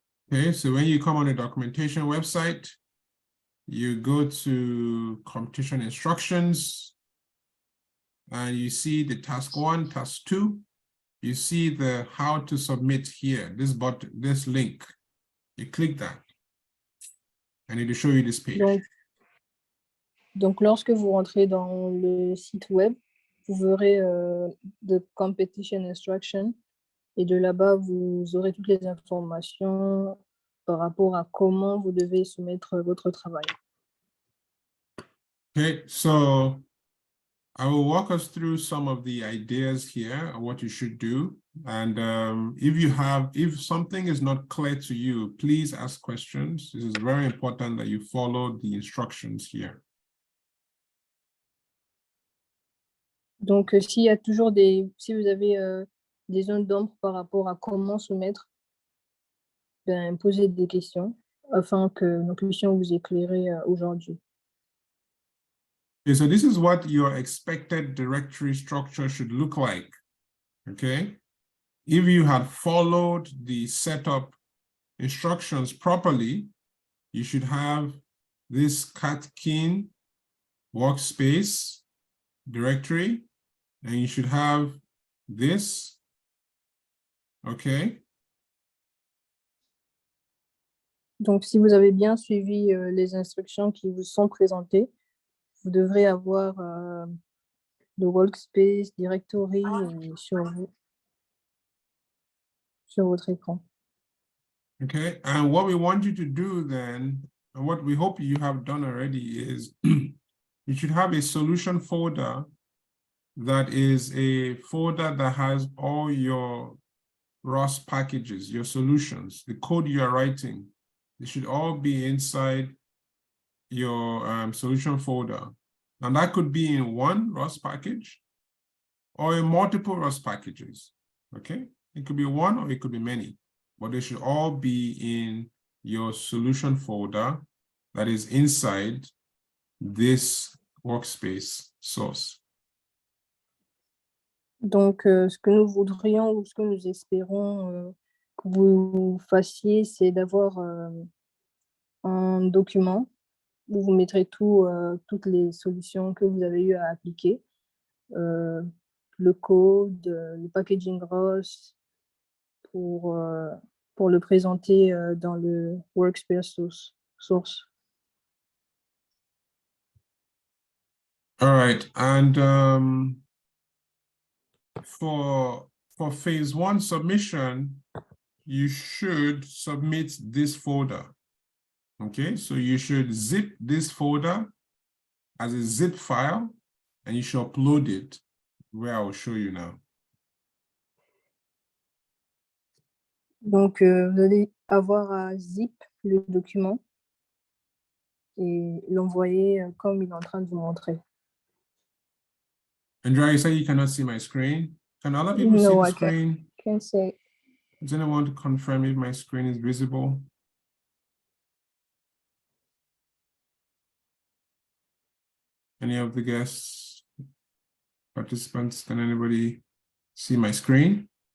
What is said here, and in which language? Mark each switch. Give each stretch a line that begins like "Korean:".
English: Okay, so when you come on the documentation website, you go to competition instructions, and you see the task 1, task 2. You see the how to submit here, this button, this link. You click that, and it will show you this page.
French: Donc, lorsque vous rentrez dans le site web, vous verrez the competition instruction, et de là-bas, vous aurez toutes les informations par rapport à comment vous devez soumettre votre travail.
English: Okay, so I will walk us through some of the ideas here, what you should do. And if something is not clear to you, please ask questions. This is very important that you follow the instructions here.
French: Donc, si vous avez des zones d'ombre par rapport à comment soumettre, posez des questions afin que nous puissions vous éclairer aujourd'hui.
English: Okay, so this is what your expected directory structure should look like. Okay, if you had followed the setup instructions properly, you should have this Catkin workspace directory, and you should have this. Okay.
French: Donc, si vous avez bien suivi les instructions qui vous sont présentées, vous devrez avoir le workspace directory sur votre écran.
English: Okay, and what we want you to do then, and what we hope you have done already, is you should have a solution folder that is a folder that has all your ROS packages, your solutions, the code you are writing. They should all be inside your solution folder. And that could be in one ROS package or in multiple ROS packages. Okay, it could be one or it could be many, but they should all be in your solution folder that is inside this workspace source.
French: Donc, ce que nous voudrions ou ce que nous espérons que vous fassiez, c'est d'avoir un document où vous mettrez toutes les solutions que vous avez eu à appliquer, le code, le packaging ROS, pour le présenter dans le workspace source.
English: All right, and for phase one submission, you should submit this folder. Okay, so you should zip this folder as a zip file, and you should upload it where I will show you now.
French: Donc, vous allez avoir à zip le document et l'envoyer comme il est en train de vous montrer.
English: Andrea, you say you cannot see my screen. Can other people see the screen? Can't say. Does anyone want to confirm if my screen is visible? Any of the guests, participants, can anybody see my screen?